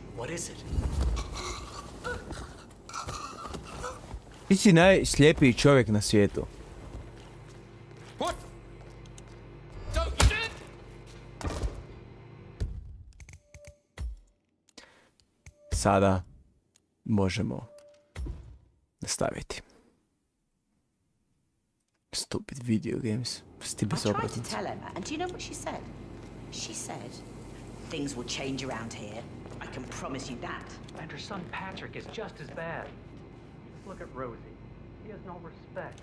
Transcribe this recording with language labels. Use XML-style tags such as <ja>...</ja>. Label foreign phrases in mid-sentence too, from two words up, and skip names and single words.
<en>What is it?</en> <hr>Ti si najslijepiji čovjek na svijetu.</hr> <en>What? Don't you did?</en> <hr>Sada možemo nastaviti.</hr> <en>Stupid video games. Sti I</en> <hr>bez</hr> <en>tried to</en> <hr>obraznice.</hr> <en>tell Emma, and do you know what she said? She said, things will change around here. I can promise you that. And her son Patrick is just as bad. Just look at Rosie. He has no respect.</en>